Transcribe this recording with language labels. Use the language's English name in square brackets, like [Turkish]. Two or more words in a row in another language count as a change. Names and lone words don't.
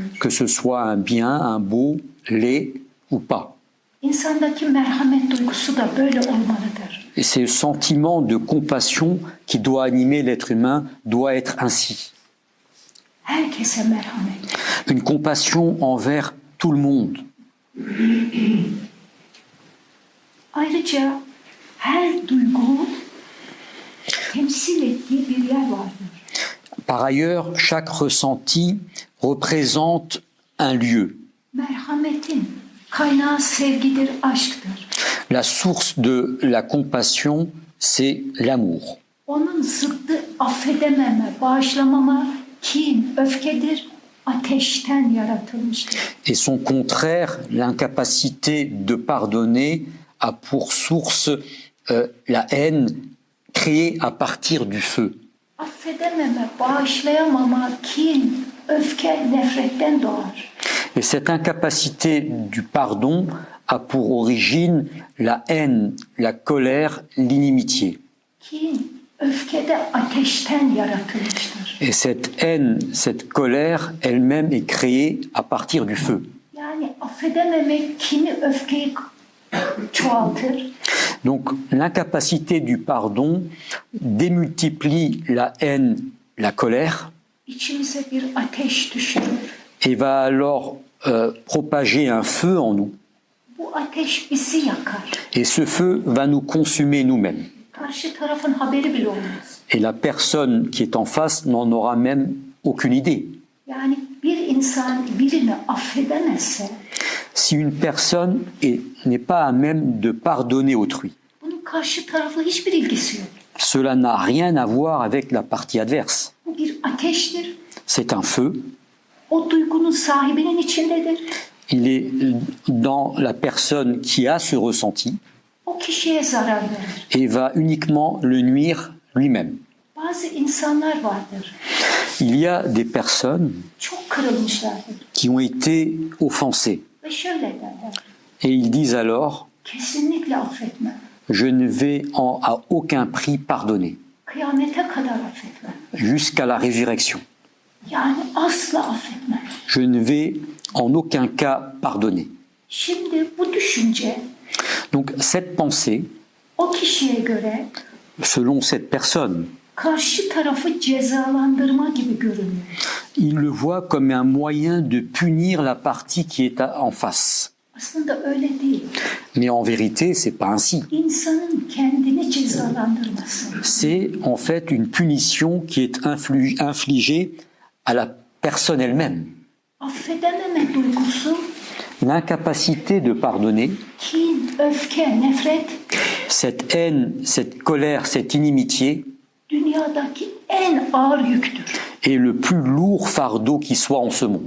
[French] Que ce soit un bien, un beau, laid ou pas. [Turkish] İnsandaki merhamet duygusu da böyle olmalıdır. [French] Et ce sentiment de compassion qui doit animer l'être humain doit être ainsi. [Turkish] Herkese merhamet. [French] Une compassion envers tout le monde. [Turkish] Ayrıca her duygu temsil ettiği bir yer vardır. [French] Par ailleurs, chaque ressenti représente un lieu. [Turkish] Merhametin kaynağı sevgidir, aşktır. [French] La source de la compassion, c'est l'amour. [Turkish] Onun zıddı affedememe, bağışlamama, kin, öfkedir, ateşten yaratılmıştır. [French] Et son contraire, l'incapacité de pardonner, a pour source la haine créée à partir du feu. [Turkish] Affedememe, bağışlayamama, kin, öfke, nefretten doğar. [French] Et cette incapacité du pardon a pour origine la haine, la colère, l'inimitié. [Turkish] Kin, öfke de ateşten yaratılmıştır. [French] Et cette haine, cette colère, elle-même est créée à partir du feu. [Turkish] Yani affedememek kini, öfkeyi çoğaltır. [French] Donc l'incapacité du pardon démultiplie la haine, la colère, [Turkish] İçimize bir ateş düşürür. [French] et va alors propager un feu en nous. [Turkish] Bu ateş bizi yakar. [French] Et ce feu va nous consumer nous-mêmes. [Turkish] Karşı tarafın haberi bile olmaz. [French] Et la personne qui est en face n'en aura même aucune idée. [Turkish] Yani bir insan birini affedemezse [French] Si une personne n'est pas à même de pardonner autrui, [Turkish] bunun karşı tarafla hiçbir ilgisi yok. [French] cela n'a rien à voir avec la partie adverse. [Turkish] Bu bir ateştir. [French] C'est un feu, [Turkish] O duygunun sahibinin içindedir. [French] il est dans la personne qui a ce ressenti [Turkish] O kişiye zarar verir. [French] et va uniquement le nuire lui-même. [Turkish] Bazı insanlar vardır. [French] Il y a des personnes [Turkish] Çok kırılmışlardır. [French] qui ont été offensées [Turkish] Ve şöyle derler. [French] et ils disent alors [Turkish] Kesinlikle affetmem. [French] je ne vais à aucun prix pardonner [Turkish] Kıyamete kadar affetmem. [French] jusqu'à la résurrection. [Turkish] Yani asla affetmem. [French] Je ne vais en aucun cas pardonner. [Turkish] Şimdi bu düşünce [French] Donc cette pensée, [Turkish] o kişiye göre [French] selon cette personne, [Turkish] karşı tarafı cezalandırma gibi görünüyor. [French] il le voit comme un moyen de punir la partie qui est en face. [Turkish] Aslında öyle değil. [French] Mais en vérité, c'est pas ainsi. [Turkish] İnsanın kendini cezalandırması. [French] C'est en fait une punition qui est infligée à la personne elle-même. [Turkish] Affedememe duygusu, [French] L'incapacité de pardonner, [Turkish] kin, öfke, nefret [French] cette haine, cette colère, cette inimitié [Turkish] dünyadaki en ağır yüktür. [French] est le plus lourd fardeau qui soit en ce monde.